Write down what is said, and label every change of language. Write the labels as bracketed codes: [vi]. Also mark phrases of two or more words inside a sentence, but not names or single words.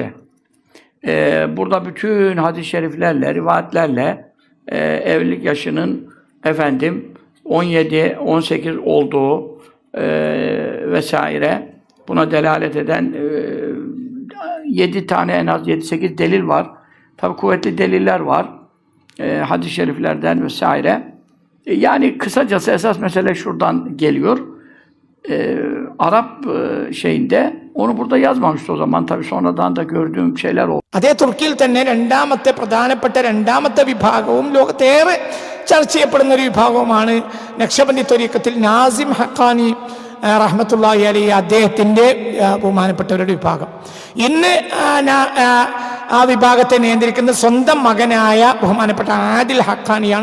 [tr] Burada bütün hadis-i şeriflerle, rivayetlerle evlilik yaşının 17, 18 olduğu vesaire buna delalet eden 7 tane en az 7-8 delil var. Tabi kuvvetli deliller var. Hadis-i şeriflerden vesaire. Yani kısacası esas mesele şuradan geliyor. Arap şeyinde onu burada yazmamıştı o zaman. Tabi sonradan da gördüğüm şeyler oldu. [ml] അതേ തുർക്കിയിൽ തന്നെ രണ്ടാമത്തെ വിഭാഗവും ലോകത്തേറെ ചർച്ച ചെയ്യപ്പെടുന്ന ഒരു വിഭാഗവുമാണ് നക്ഷബന്ദി ത്വരീഖത്തിൽ നാസിം ഹഖാനി [ar] رحمة الله عليه [ml] അദ്ദേഹത്തിൻ്റെ ബഹുമാനപ്പെട്ടവരുടെ വിഭാഗം. ഇന്ന് ആ വിഭാഗത്തെ നിയന്ത്രിക്കുന്ന സ്വന്തം മകനായ ബഹുമാനപ്പെട്ട ആദിൽ ഹഖാനിയാണ്.